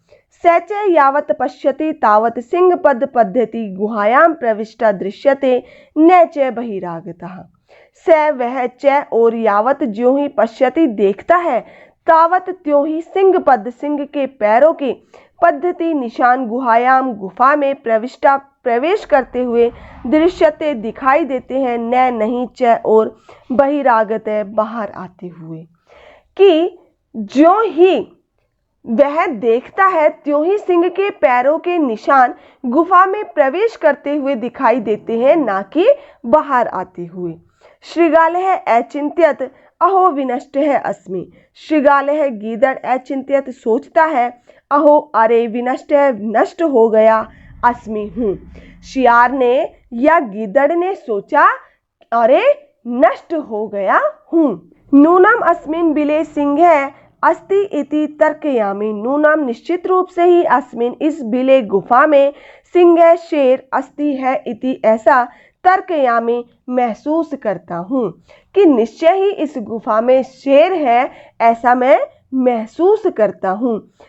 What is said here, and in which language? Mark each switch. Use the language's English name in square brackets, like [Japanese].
[Sanskrit] स च यावत् पश्यति तावत् सिंहपद पद्धति गुहायां प्रविष्टा दृश्यते न च बहिरागतः। [Hindi] स वह च और यावत् ज्यों ही पश्यति देखता है, तावत् त्यों ही सिंहपद सिंह के पैरों की, पद्धति निशान, गुहायाम गुफा में, प्रविष्टा प्रवेश करते हुए, दृश्यते दिखाई देते हैं, न नहीं च और बहिरागत बाहर आते हुए, कि ज्यों ही वह देखता है त्यों ही सिंह के पैरों के निशान गुफा में प्रवेश करते हुए दिखाई देते हैं, ना कि बाहर आते हुए। [Sanskrit] शृगालः अचिंत्यत अहो विनष्ट है अस्मि। [Hindi] शृगालः गीदड़ अचिंत्यत सोचता है, अहो अरे, विनष्ट है नष्ट हो गया, अस्मि हूँ। शियार ने या गीदड़ ने सोचा, अरे नष्ट हो गया हूँ। [Sanskrit] नूनम अस्मिन् बिले सिंह अस्ति इति तर्कयामि। [Hindi] नूनम निश्चित रूप से ही, अस्मिन इस बिले गुफा में, सिंह शेर, अस्ति है, इति ऐसा, तर्कयामि महसूस करता हूँ, कि निश्चय ही इस गुफा में शेर है, ऐसा मैं महसूस करता हूँ।